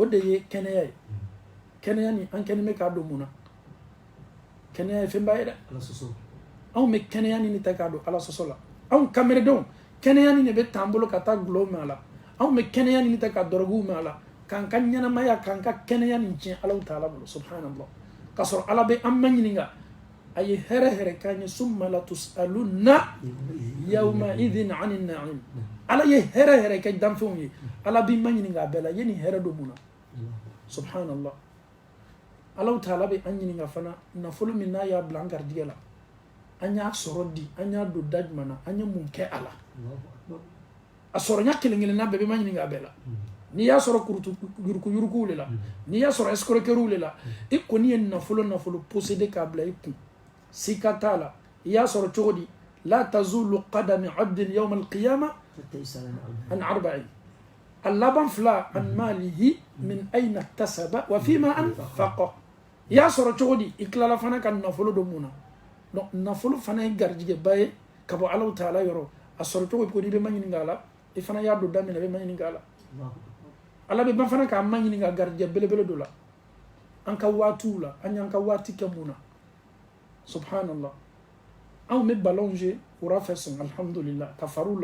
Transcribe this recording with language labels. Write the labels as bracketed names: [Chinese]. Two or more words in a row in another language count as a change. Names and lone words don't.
[Bambara] de ye kɛnɛya ye kɛnɛya ni an kɛlen bɛ k'a don mun na kɛnɛya ye fɛn ba ye dɛ anw bɛ kɛnɛya ni ta k'a don Ala sɔsɔ la anw kameredenw kɛnɛya ni de bɛ t'an bolo ka taa gulɔw mɛn a la anw bɛ kɛnɛya ni ta ka dɔrɔguw mɛn a la k'an ka ɲɛnamaya k'an ka kɛnɛya ni tiɲɛ [Arabic] الله تعالى [Bambara] bolo subhanallah k'a sɔrɔ Ala bɛ an ma ɲininka a ye hɛrɛ hɛrɛ k'an ye [Arabic] ثم لتسألن يومئذ عن النعيم [Bambara] Ala ye hɛrɛ hɛrɛ kɛ danfɛnw ye Ala b'i ma ɲininka a bɛɛ la ye nin hɛrɛ don mun na subhanallah [Arabic] الله تعالى [Bambara] bɛ an ɲininka fana nafolo min n'a y'a bila an garijigɛ la an y'a sɔrɔ di an y'a don da jumɛn na an ye mun kɛ a la a sɔrɔ ɲa kelen kelenna bɛɛ bɛ ma ɲininka a bɛɛ la n'i y'a sɔrɔ yuruku de la n'i y'a sɔrɔ escroquerie de la i kɔni ye nafolo posséder k'a bila i kun sika t'a la i y'a sɔrɔ cogo di la [Arabic] تزول قدما عبد يوم القيامة عن أربع [Bambara] a laban fila [Arabic] عن ماله من أين اكتسب وفيما أنفق [Bambara] i y'a sɔrɔ cogo di i tilala fana ka nafolo don mun na donc nafolo fana ye garijigɛba ye ka bɔ [Arabic] الله تعالى [Bambara] yɔrɔ a sɔrɔ cogo ko n'i bɛ ma ɲininka a la i fana y'a don da min na i bɛ ma ɲininka a la Ala bɛ ban fana k'a ma ɲininka garijigɛ belebele dɔ la an ka waatiw la an y'an ka waati kɛ mun na subhanallah anw bɛ [French] ballon jouer [Bambara] wura fɛ sɔn alhamdulillah ka fariw